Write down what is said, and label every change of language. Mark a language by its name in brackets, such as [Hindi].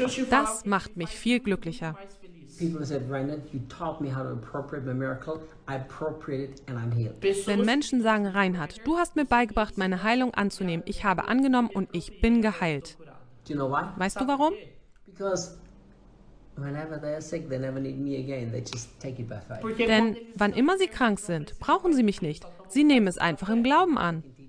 [German] Das macht mich viel glücklicher. Wenn Menschen sagen, Reinhard, du hast mir beigebracht, meine Heilung anzunehmen. Ich habe angenommen und ich bin geheilt. [English] Do you know why? [German] Weißt du warum? [English] Because whenever they are sick, they never need me again. They just take it by faith. [German] Denn wann immer sie krank sind, brauchen sie mich nicht. Sie nehmen es einfach im Glauben an.